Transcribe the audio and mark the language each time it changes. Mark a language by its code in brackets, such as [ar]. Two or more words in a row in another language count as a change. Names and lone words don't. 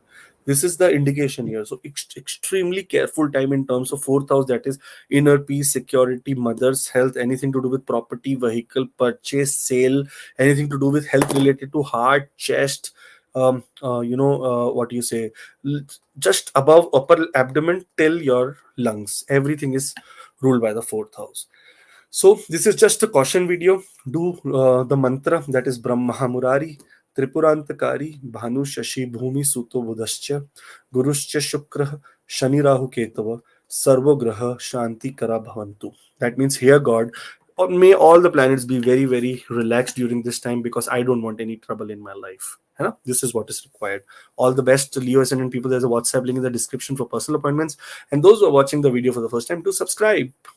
[en] This is the indication here. So extremely careful time in terms of fourth house, that is inner peace, security, mother's health, anything to do with property, vehicle, purchase, sale, anything to do with health related to heart, chest, what do you say, just above upper abdomen till your lungs. Everything is ruled by the fourth house. So this is just a caution video. Do the mantra, that is [sa] Brahmaa Muraaris-Tripuraantakaarii, Bhaanuh, Shashii, Bhuumisuto, Budhash-Ca, Gurush-Ca, Shukrah, Shani-Raahu-Ketavah, Sarvo Shanti Kara Bhavantu. [en] That means, here God, or may all the planets be very very relaxed during this time, because I don't want any trouble in my life. This is what is required. All the best, Leo ascendant people. There's a WhatsApp link in the description for personal appointments. And those who are watching the video for the first time, do subscribe.